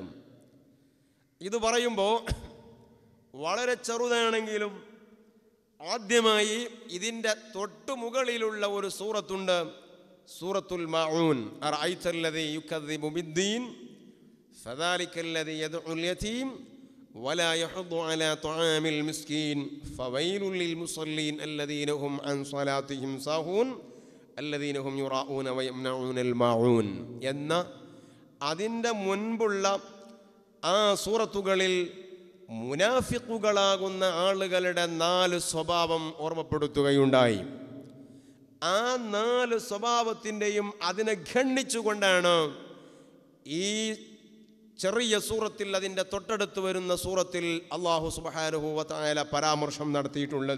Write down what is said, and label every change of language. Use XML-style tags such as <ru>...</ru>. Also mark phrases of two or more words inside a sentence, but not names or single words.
<ml>ഇത് പറയുമ്പോൾ വളരെ ചെറുതാണെങ്കിലും ആദ്യമായി ഇതിൻ്റെ തൊട്ടുമുകളിലുള്ള ഒരു സൂറത്തുണ്ട്, സൂറത്തുൽ മാഊൻ.</ml> <ar>أرأيت الذي يكذب بالدين فذلك الذي يدع اليتيم ولا يحض على طعام المسكين فويل للمصلين الذين هم عن صلاتهم ساهون الذين هم يراءون ويمنعون الماعون</ar> <ml>എന്ന അതിൻ്റെ മുൻപുള്ള ആ സൂറത്തുകളിൽ മുനാഫിഖുകളാകുന്ന ആളുകളുടെ 4 സ്വഭാവം ഓർമ്മപ്പെടുത്തുകയുണ്ടായി. ആ 4 സ്വഭാവത്തിൻ്റെയും അതിനെ ഖണ്ഡിച്ചുകൊണ്ടാണ് ഈ ചെറിയ സൂറത്തിൽ, അതിൻ്റെ തൊട്ടടുത്ത് വരുന്ന സൂറത്തിൽ</ml> <ar>الله سبحانه وتعالى</ar> <ml>പരാമർശം നടത്തിയിട്ടുള്ളത്.</ml>